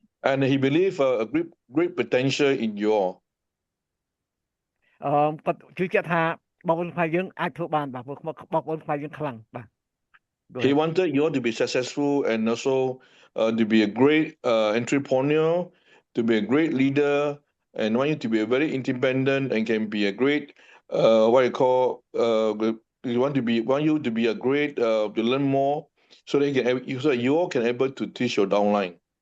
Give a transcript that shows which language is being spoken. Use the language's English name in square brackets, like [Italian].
[English] And he believe a great potential in you all. [Khmer] គាត់ជឿជាក់ថាបងប្អូនខ្មែរយើងអាចធ្វើបានបាទបងប្អូនខ្មែរយើងខ្លាំងបាទ [English] He wanted you all to be successful and also to be a great entrepreneur, to be a great leader, and want you to be a very independent and can be a great what you call want you to be a great to learn more so that you all can able to teach your downline.